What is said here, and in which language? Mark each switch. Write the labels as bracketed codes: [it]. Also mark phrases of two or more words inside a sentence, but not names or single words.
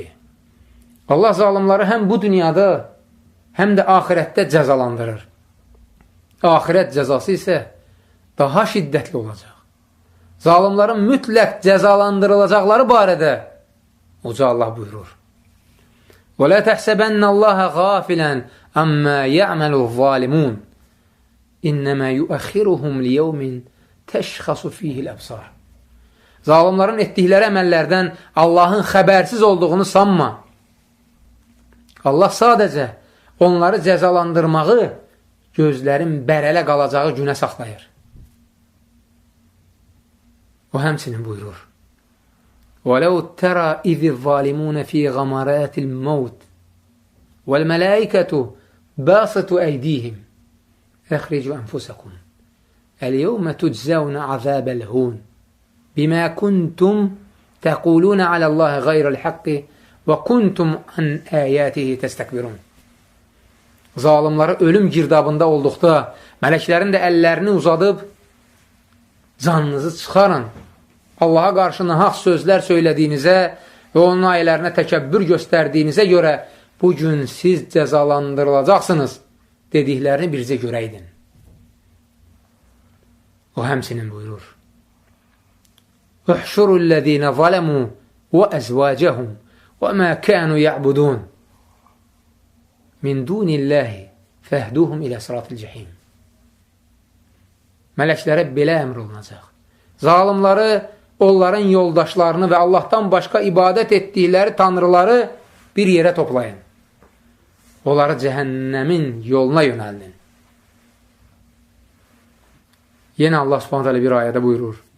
[az] Allah zalimları həm bu dünyada, həm də axirətdə cəzalandırır. Axirət cəzası isə daha şiddətli olacaq. Zalimların mütləq cəzalandırılacaqları barədə Uca Allah buyurur. [ar] وَلَا تَحْسَبَنَّ اللّٰهَ غَافِلًا أَمَّا يَعْمَلُ الظَّالِمُونَ إِنَّمَا يُؤَخِّرُهُمْ لِيَوْمٍ تَشْخَصُ فِيهِ الْأَبْصَارِ [az] Zalimların etdikləri əməllərdən Allahın xəbərsiz olduğunu sanma. Allah sadəcə onları cəzalandırmağı gözlərin bərələ qalacağı günə saxlayır. O həmçinin buyurur. [ar] وَلَوْ تَرَى إِذِ الظَّالِمُونَ فِي غَمَرَاتِ الْمَوْتِ وَالْمَلَائِكَةُ بَاسِطُو أَيْدِيهِمْ أَخْرِجُوا أَنفُسَكُمْ الْيَوْمَ تُجْزَوْنَ عَذَابَ الْهُونِ بِمَا كُنْتُمْ تَقُولُونَ عَلَى اللّٰهِ غَيْرَ الْحَقِّ وَكُنْتُمْ عَنْ آيَاتِهِ تَسْتَكْبِرُونَ [az] Zalimları ölüm girdabında olduqda mələklərin də əllərini uzadıb canınızı çıxarın. Allaha qarşı nahaq sözlər söylədiyinizə və onun ayələrinə təkəbbür göstərdiyinizə görə bu gün siz cəzalandırılacaqsınız dediklərini birizə görəydin. O həmçinin buyurur. [ar] احشروا الذين ظلموا وأزواجهم وما كانوا يعبدون من دون الله فاهدوهم إلى صراط الجحيم [az] Mələklərə belə əmr olunacaq. Zalimları, onların yoldaşlarını və Allahdan başqa ibadət etdikləri tanrıları bir yerə toplayın. Onları cəhənnəmin yoluna yönəldin. Yenə Allah [ar] سبحانه تعالى [az] bir ayədə buyurur.